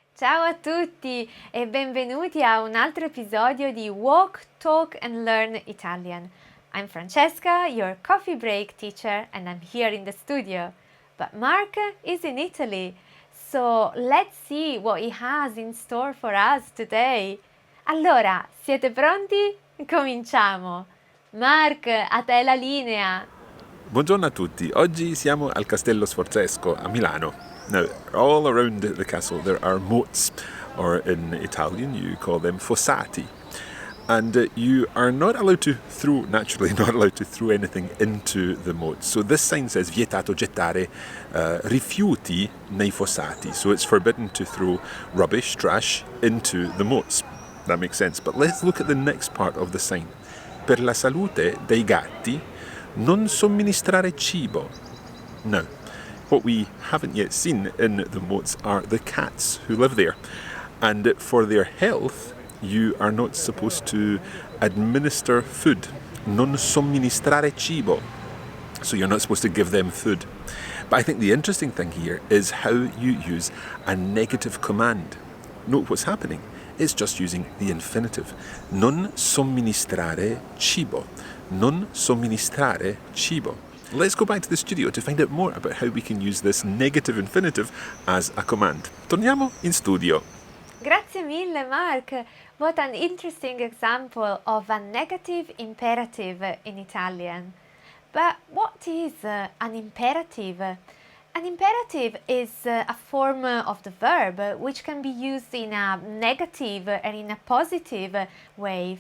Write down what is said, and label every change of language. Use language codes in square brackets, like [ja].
[it] Ciao a tutti e benvenuti a un altro episodio di Walk, Talk and Learn Italian. [en] I'm Francesca, your coffee break teacher, and I'm here in the studio. But Mark is in Italy, so let's see what he has in store for us today. [it] Allora, siete pronti? Cominciamo! Mark, a te la linea! Buongiorno a tutti, oggi siamo al Castello Sforzesco a Milano. [en] Now, all around the castle there are moats, or in Italian you call them fossati. And you are not allowed to throw, naturally not allowed to throw anything into the moats. So this sign says [it] vietato gettare rifiuti nei fossati. [en] So it's forbidden to throw rubbish, trash, into the moats. That makes sense. But let's look at the next part of the sign. [it] Per la salute dei gatti non somministrare cibo. [en] Now, what we haven't yet seen in the moats are the cats who live there. And for their health, you are not supposed to administer food. [it] Non somministrare cibo. [en] So you're not supposed to give them food. But I think the interesting thing here is how you use a negative command. Note what's happening. It's just using the infinitive. [it] Non somministrare cibo. Non somministrare cibo. [en] Let's go back to the studio to find out more about how we can use this negative infinitive as a command. [it] Torniamo in studio. Grazie mille, Mark. [en] What an interesting example of a negative imperative in Italian. But what is an imperative? An imperative is a form of the verb which can be used in a negative and in a positive way.